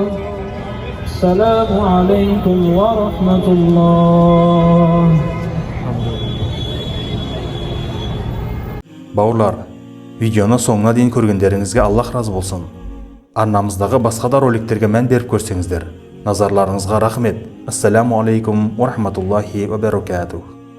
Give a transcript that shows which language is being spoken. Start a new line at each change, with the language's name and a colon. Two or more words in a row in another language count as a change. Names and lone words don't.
Arabic: السلام عليكم ورحمة الله.
Kazakh: Бауырлар, видеоны соңына дейін көргендеріңізге Аллах разы болсын. Арнамыздағы басқа да роликтерге мән беріп көрсеңіздер, назарларыңызға рахмет.
Arabic: السلام عليكم ورحمة الله وبركاته.